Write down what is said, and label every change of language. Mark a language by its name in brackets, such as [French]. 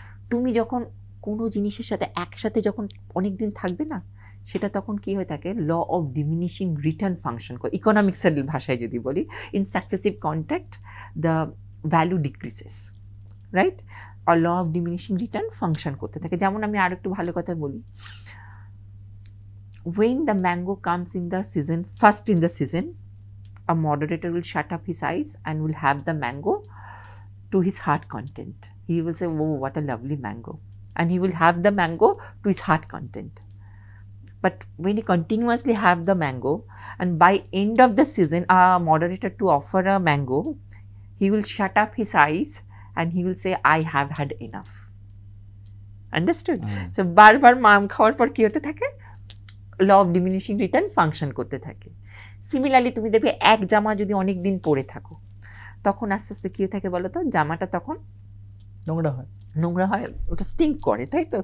[Bangla] তুমি যখন কোনো জিনিসের সাথে একসাথে যখন অনেক দিন থাকবে না, সেটা তখন কি হয়ে থাকে, law of diminishing return function করে, ইকোনমিক্সের ভাষায় যদি বলি, [English] in successive contact the value decreases, [Bangla] right, আর law of diminishing return function করতে থাকে। যেমন আমি আর একটু ভালো কথা বলি, [English] when the mango comes in the season, first in the season, a moderator will shut up his eyes and will have the mango to his heart content. He will say, oh, what a lovely mango, and he will have the mango to his heart content. But when he continuously have the mango, and by end of the season a moderator to offer a mango, he will shut up his eyes and he will say, I have had enough. Understood? [Bangla] So বারবার মাম খাওয়ার পর কি হতে থাকে, law of diminishing return function করতে থাকে। Similarly তুমি দেখবে এক জামা যদি অনেক দিন পরে থাকো, তখন আস্তে আস্তে কী হয়ে থাকে বলো তো, জামাটা তখন নোংরা হয়, ওটা স্টিঙ্ক করে, তাই তো।